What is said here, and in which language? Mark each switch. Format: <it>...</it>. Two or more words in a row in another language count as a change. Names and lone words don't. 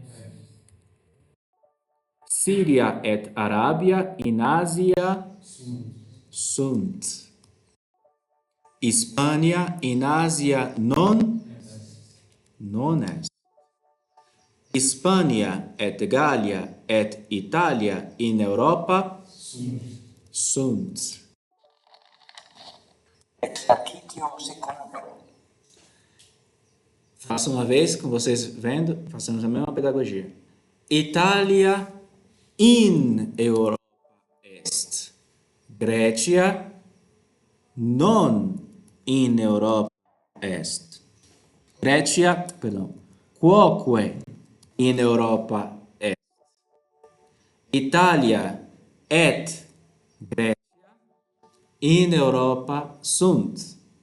<la>Syria et Arabia in Asia sunt. Hispania in Asia non est. Hispania et Gallia et Italia in Europa sunt.</la> <pt>Exercício segundo. Faça uma vez, com vocês vendo, façamos a mesma pedagogia.</pt> <la>Itália in Europa est. Grécia non in Europa est. Grécia, perdão, quoque in Europa est. Italia et Grécia in Europa sunt.</la>